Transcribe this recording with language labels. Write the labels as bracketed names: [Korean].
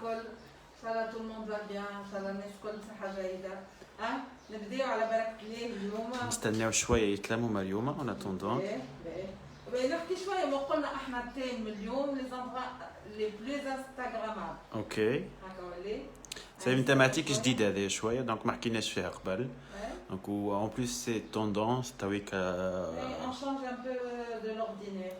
[French] Inch'Allah tout le monde va bien, Inch'Allah [Arabic] الناس كل صحة جيدة. نبداو على بركة الله اليوم. نستناو شوية يتلموا مريومة [French] en attendant. [Arabic] نحكي شوية ما قلنا احنا الثيم اليوم [French] les endroits les plus instagrammables. Ok. [Arabic] هكا ولا؟ [French] C'est une thématique [Arabic] جديدة هذه شوية donc ما حكيناش فيها قبل. [French] Donc en plus c'est tendance تاويك. On change un peu de l'ordinaire.